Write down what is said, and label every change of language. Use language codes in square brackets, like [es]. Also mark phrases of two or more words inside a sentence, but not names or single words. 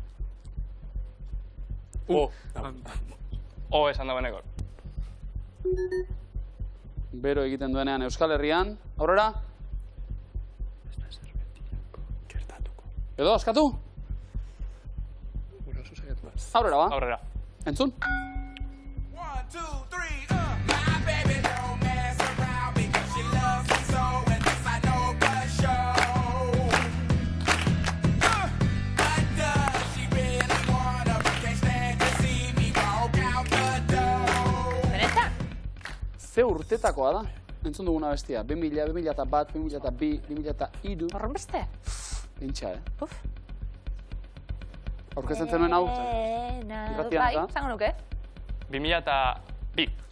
[eu] O esan da beneko. Bero egiten duenean Euskal Herrian. Aurrera? Edo, askatu? Aurrera, ba? Aurrera. Entzun? 1, 2, 3, [en] My baby don't mess around because she loves me so, and this I know for sure. But does she really wanna? Can't stand to see me walk out the door. [eu] Benetan? Ze urtetakoa da? Entzun duguna bestia. 2000, 2001, 2002, 2003. Horren beste? Pintxa, Uf. Aurkezten zenuen hau? Irratian, Bai, eta? zango nuke. 2002.